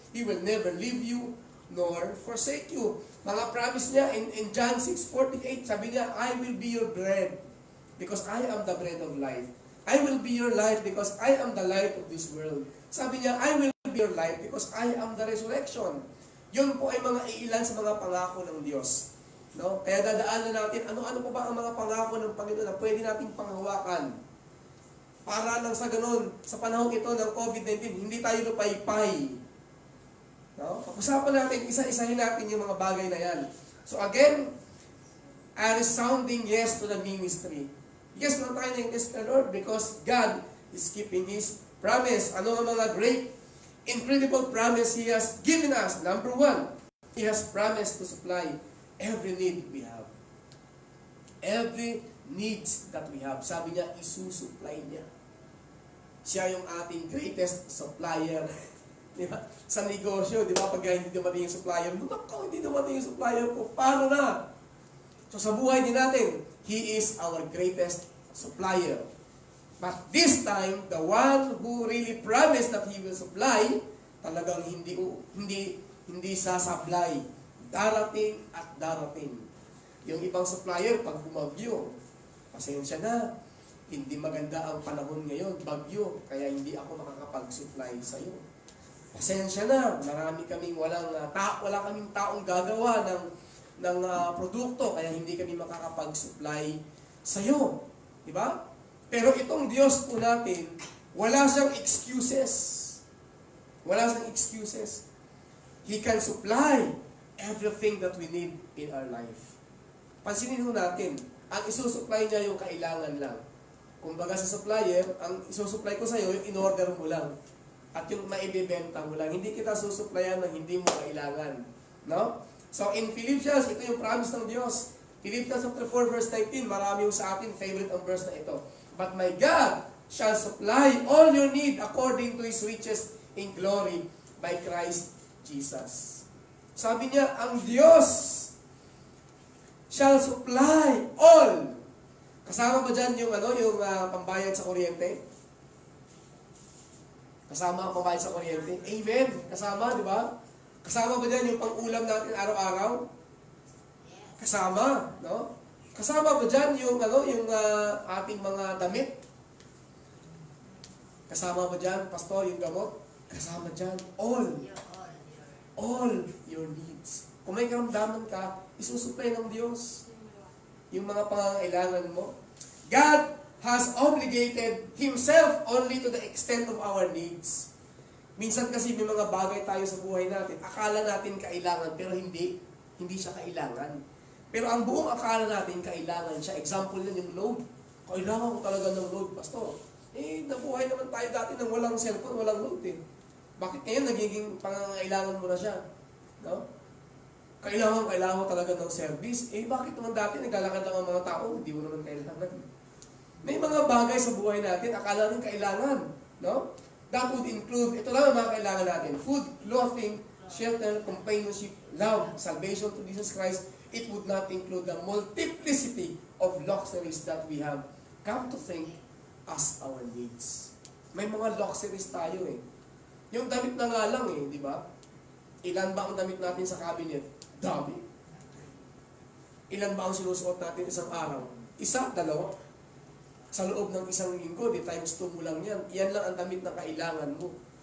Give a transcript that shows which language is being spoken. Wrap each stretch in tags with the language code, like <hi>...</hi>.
<en>He will never leave you nor forsake you.</en> <tl>Mga promise niya</tl> <en>in John 6:48,</en> <tl>sabi niya,</tl> <en>I will be your bread because I am the bread of life. I will be your light because I am the light of this world.</en> <tl>Sabi niya,</tl> <en>I will be your light because I am the resurrection.</en> <tl>Yun po ay mga iilan sa mga pangako ng Diyos. No? Kaya dadaanan natin, ano-ano pa ba ang mga pangako ng Panginoon na pwede nating panghawakan? Para lang sa ganun, sa panahon ito ng COVID-19, hindi tayo lupaypay. No? Pag-usapan natin, isa-isahin natin yung mga bagay na yan.</tl> <en>So again, a resounding yes to the ministry. Yes na tayo ng yes, Lord, because God is keeping His promise.</en> <tl>Ano ang mga</tl> <en>great, incredible promise He has given us? Number one, He has promised to supply every need we have. Every needs that we have.</en> <tl>Sabi niya, isusupply niya. Siya yung ating greatest supplier. Di ba? Sa negosyo, di ba? Pag hindi dumating yung supplier, naku, hindi dumating yung supplier ko, paano na? So sa buhay din natin,</tl> <en>He is our greatest supplier. But this time, the one who really promised that He will supply,</en> <tl>talagang hindi sasablay. Darating at darating. Yung ibang supplier, pag bumagyo, pasensya na, hindi maganda ang panahon ngayon, bagyo, kaya hindi ako makakapag-supply sa iyo. Pasensya na, marami kaming wala kaming taong gagawa ng produkto, kaya hindi kami makakapag-supply sa iyo. Diba? Pero itong Diyos po natin, wala siyang excuses. Wala siyang excuses.</tl> <en>He can supply everything that we need in our life.</en> <tl>Pansinin ho natin, ang isusupply niya yung kailangan lang. Kumbaga sa supplier, ang isusupply ko sa iyo, yung in-order mo lang. At yung maibibenta mo lang. Hindi kita susupplyan ng hindi mo kailangan. No? So in Philippians, ito yung promise ng Diyos. Philippians chapter 4 verse 19, marami yung sa atin favorite ang verse na ito.</tl> <en>But my God shall supply all your need according to His riches in glory by Christ Jesus.</en> <tl>Sabi niya, ang Diyos</tl> <en>shall supply all.</en> <tl>Kasama ba dyan yung pambayad sa kuryente? Kasama ang pambayad sa kuryente? Amen. Kasama, di ba? Kasama ba dyan yung pang-ulam natin araw-araw? Kasama, no? Kasama ba dyan yung ating mga damit? Kasama ba dyan, pastor, yung gamot? Kasama dyan,</tl> <en>all your needs.</en> <tl>Kung may karamdaman ka, isusupply ng Diyos yung mga pangangailangan mo.</tl> <en>God has obligated Himself only to the extent of our needs.</en> <tl>Minsan kasi may mga bagay tayo sa buhay natin, akala natin kailangan, pero hindi siya kailangan. Pero ang buong akala natin kailangan siya. Example yan yung load. Kailangan ko talaga ng load, pastor. Nabuhay naman tayo dati nang walang cellphone, walang load eh. Bakit ngayon nagiging pangangailangan mo na siya? No? Kailangan mo talaga ng service. Bakit naman dati naglalakad lang ang mga tao, hindi mo naman kailangan. May mga bagay sa buhay natin, akala natin kailangan. No?</tl> <en>That would include,</en> <tl>ito lang ang mga kailangan natin.</tl> <en>Food, clothing, shelter, companionship, love, salvation to Jesus Christ. It would not include the multiplicity of luxuries that we have come to think as our needs.</en> <tl>May mga luxuries tayo eh. Yung damit na nga lang eh, di ba? Ilan ba ang damit natin sa cabinet? Dami. Ilan ba ang sinusuot natin isang araw? Isa, dalawa. Sa loob ng isang linggo, di times 2 mo lang yan. Yan lang ang damit na kailangan mo.</tl>